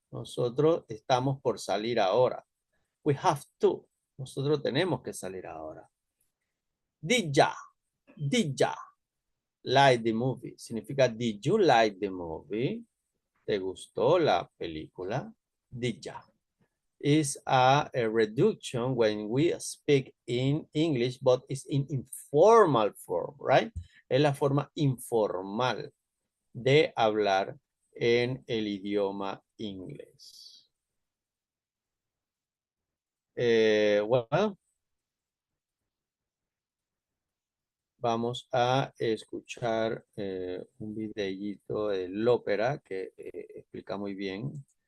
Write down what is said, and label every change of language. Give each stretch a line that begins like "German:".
Spanish: Nosotros estamos por salir ahora.
English: We have to.
Spanish: Nosotros tenemos que salir ahora.
English: Did ya. Did ya like the movie?
Spanish: Significa
English: did you like the movie?
Spanish: ¿Te gustó la película?
English: Did ya? Is a reduction when we speak in English, but it's in informal form, right?
Spanish: Es la forma informal de hablar en el idioma inglés. Bueno, vamos a escuchar un videíto del ópera que explica muy bien.